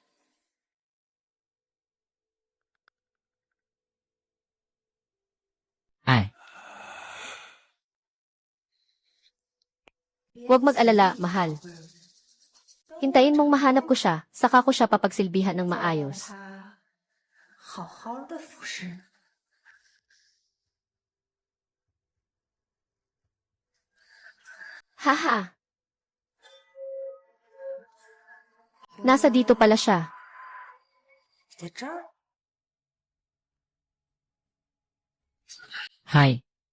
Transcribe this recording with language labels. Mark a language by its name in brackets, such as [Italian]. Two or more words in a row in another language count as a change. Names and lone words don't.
[Filipino] ay, Huwag mag-alala, mahal. Hintayin mong mahanap ko siya, saka ko siya papagsilbihan ng maayos. [Chinese] 他好好的服侍你。 Haha. [Filipino] Nasa dito pala siya. [Chinese] 在这儿， hi.